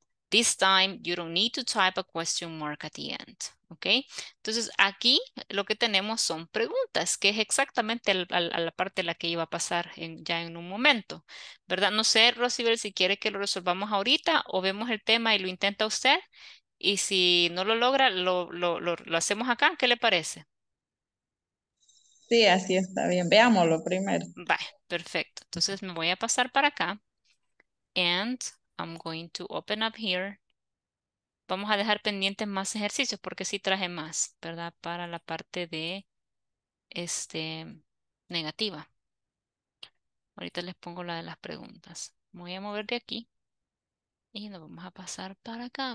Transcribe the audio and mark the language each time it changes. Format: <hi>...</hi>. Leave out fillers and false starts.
<en>This time you don't need to type a question mark at the end. ¿Ok?</en> <es>Entonces aquí lo que tenemos son preguntas, que es exactamente a la parte de la que iba a pasar ya en un momento. ¿Verdad? No sé, Rosibel, si quiere que lo resolvamos ahorita o vemos el tema y lo intenta usted. Y si no lo logra, lo hacemos acá. ¿Qué le parece? Sí, así está bien. Veámoslo primero. Vale, perfecto. Entonces me voy a pasar para acá.</es> <en>And I'm going to open up here.</en> <es>Vamos a dejar pendientes más ejercicios porque sí traje más, ¿verdad? Para la parte de negativa. Ahorita les pongo la de las preguntas. Me voy a mover de aquí y nos vamos a pasar para acá.</es>